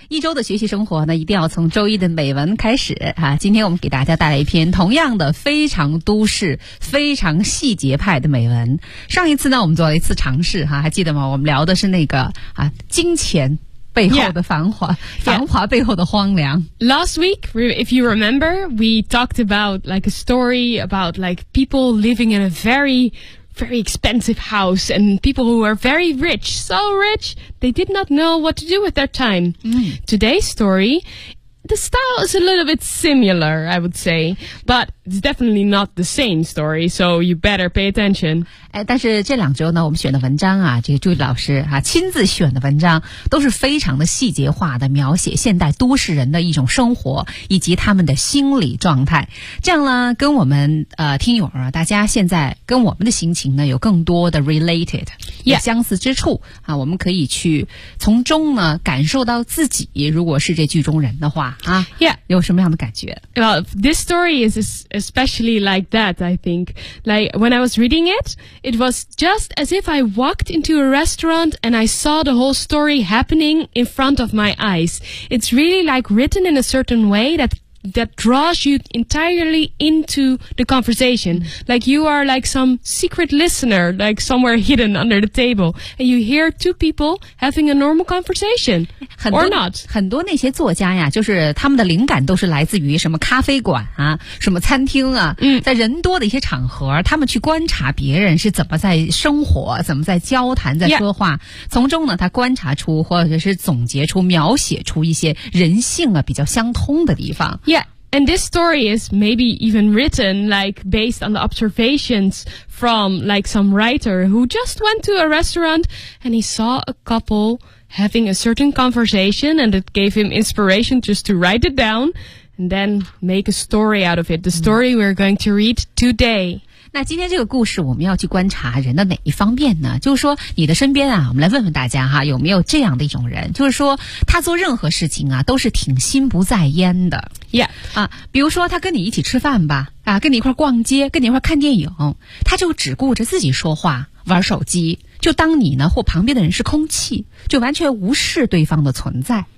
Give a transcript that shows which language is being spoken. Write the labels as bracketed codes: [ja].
[zh] 一周的学习生活呢，一定要从周一的美文开始啊。今天我们给大家带来一篇同样的非常都市非常细节派的美文。上一次呢，我们做了一次尝试啊，还记得吗？我们聊的是那个啊，金钱背后的繁华、繁华背后的荒凉。 [en] Last week, if you remember, we talked about like a story about like people living in a very, very expensive house and people who are very rich, so rich, they did not know what to do with their time. Today's story, the style is a little bit similar, I would say, but it's definitely not the same story, so you better pay attention. [zh] 但是这两周呢，我们选的文章啊，这个朱迪老师啊亲自选的文章都是非常的细节化的描写现代都市人的一种生活以及他们的心理状态。这样呢，跟我们听友啊，大家现在跟我们的心情呢有更多的 related、 yeah. 相似之处啊，我们可以去从中呢感受到自己如果是这剧中人的话啊、 yeah. 有什么样的感觉。 [en] Well, this story is especially like that, I think. Like, when I was reading it,It was just as if I walked into a restaurant and I saw the whole story happening in front of my eyes. It's really like written in a certain way that draws you entirely into the conversation. Like you are like some secret listener, like somewhere hidden under the table. And you hear two people having a normal conversation. Or not. [zh] 很多那些作家呀，就是他们的灵感都是来自于什么咖啡馆啊，什么餐厅啊，在人多的一些场合，他们去观察别人是怎么在生活，怎么在交谈，在说话。从中呢，他观察出或者是总结出，描写出一些人性啊，比较相通的地方。 [en] Yeah, and this story is maybe even written like based on the observations from like some writer who just went to a restaurant and he saw a couple having a certain conversation and it gave him inspiration just to write it down and then make a story out of it. The story we're going to read today. [zh] 那今天这个故事我们要去观察人的哪一方面呢？就是说你的身边啊，我们来问问大家哈，有没有这样的一种人，就是说他做任何事情啊都是挺心不在焉的。 Yeah. 啊，比如说他跟你一起吃饭吧，啊，跟你一块逛街，跟你一块看电影，他就只顾着自己说话玩手机，就当你呢或旁边的人是空气，就完全无视对方的存在。